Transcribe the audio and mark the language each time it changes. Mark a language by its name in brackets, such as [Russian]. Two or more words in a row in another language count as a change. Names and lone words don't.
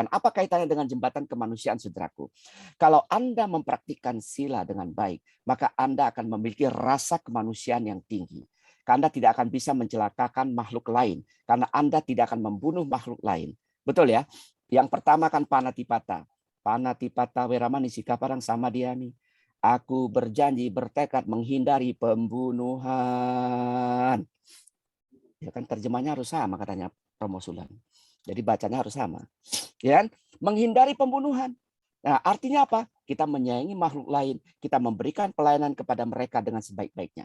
[Indonesian] Apa kaitannya dengan jembatan kemanusiaan, saudaraku? Kalau Anda mempraktikkan sila dengan baik, maka Anda akan memiliki rasa kemanusiaan yang tinggi. Anda tidak akan bisa mencelakakan makhluk lain. Karena Anda tidak akan membunuh makhluk lain. Betul ya? Yang pertama kan panatipata. [Pali] Panatipata weramani sikaparang samadhyami. [Indonesian] Aku berjanji, bertekad menghindari pembunuhan. Ya kan terjemahnya harus sama katanya Romo Sulan. Jadi bacanya harus sama. Ya kan? Menghindari pembunuhan. Nah, artinya apa? Kita menyayangi makhluk lain, kita memberikan pelayanan kepada mereka dengan sebaik-baiknya.